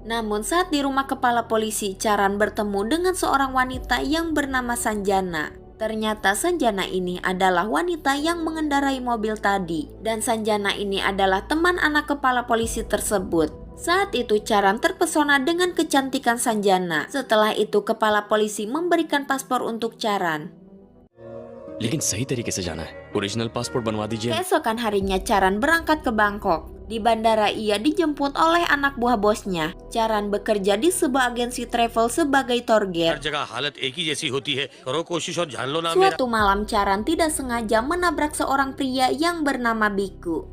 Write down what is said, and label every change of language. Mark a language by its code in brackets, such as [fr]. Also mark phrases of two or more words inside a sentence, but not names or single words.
[id] Namun saat di rumah kepala polisi, Charan bertemu dengan seorang wanita yang bernama Sanjana. Ternyata Sanjana ini adalah wanita yang mengendarai mobil tadi. Dan Sanjana ini adalah teman anak kepala polisi tersebut. Saat itu Charan terpesona dengan kecantikan Sanjana. Setelah itu kepala polisi memberikan paspor untuk Charan. [hi] लेकिन सही तरीके से जाना है। [en] original passport [hi] बनवा दीजिए। [id] Keesokan harinya Charan berangkat ke Bangkok. Di bandara ia dijemput oleh anak buah bosnya. Charan bekerja di sebuah agensi travel sebagai [en] tour guide. [id] Suatu malam Charan tidak sengaja menabrak seorang pria yang bernama Biku.